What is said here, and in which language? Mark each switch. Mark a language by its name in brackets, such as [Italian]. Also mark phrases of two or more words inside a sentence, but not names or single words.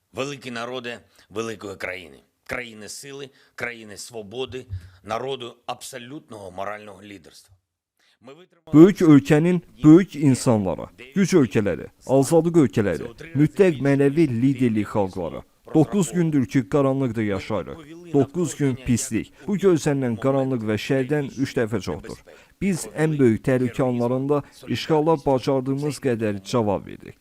[Ukrainian] великі народи великої країни. Країни сили, країни свободи, народу абсолютного морального лідерства. [Azerbaijani] Böyük ölkənin böyük insanlara, güc ölkələri, azadlıq ölkələri, mütləq mənəvi liderlik xalqları. 9 gündür ki, qaranlıqda yaşayırıq. 9 gün pislik. Bu gözlənilən qaranlıq və şərdən 3 dəfə çoxdur. Biz ən böyük təhlükə anlarında işğala bacardığımız qədər cavab verdik.